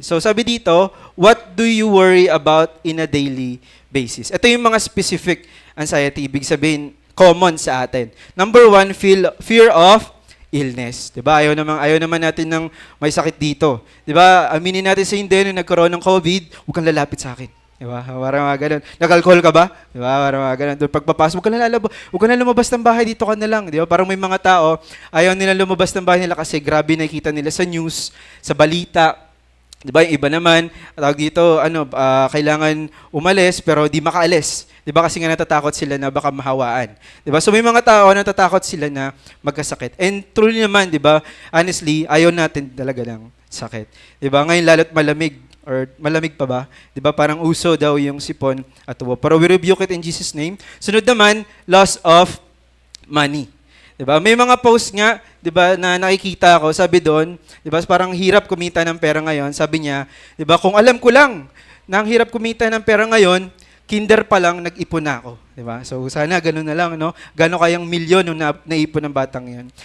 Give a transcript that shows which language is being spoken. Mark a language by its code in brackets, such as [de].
[en] So, [tl] sabi dito, [en] what do you worry about in a daily basis? [tl] Ito yung mga specific anxiety, ibig sabihin, common sa atin. [en] Number 1, fear of illness. [tl] Diba? Ayaw naman natin ng may sakit dito. Diba? Aminin natin sa hindi, nung nagkaroon ng COVID, huwag kang lalapit sa akin. Diba? Parang mga ganun. Nag-alcohol ka ba? Diba? Parang mga ganun. Doon pagpapasok, huwag ka na lumabas ng bahay, dito ka na lang. Diba? Parang may mga tao, ayaw nila lumabas ng bahay nila kasi grabe nakikita nila sa news, sa balita. Diba? Yung iba naman, tawag dito, kailangan umalis pero di makaalis. Diba? Kasi nga natatakot sila na baka mahawaan. Diba? So may mga tao natatakot sila na magkasakit. [en] And truly [tl] naman, diba? [en] Honestly, [tl] ayaw natin talaga ng sakit. Diba? Ngayon lalo't malamig. Or malamig pa ba? 'Di ba parang uso daw yung sipon at ubo. Pero [en] we rebuke it in Jesus name. [tl] Sunod naman, [en] loss of money. [tl] 'Di ba? May mga post nga, 'di ba, na nakikita ko, sabi doon, 'di ba, parang hirap kumita ng pera ngayon. Sabi niya, 'di ba, kung alam ko lang na ang hirap kumita ng pera ngayon, kinder pa lang nag-ipon na ako, 'di ba? So sana ganoon na lang, no? Gaano kayang milyon yung naipon ng batang 'yon.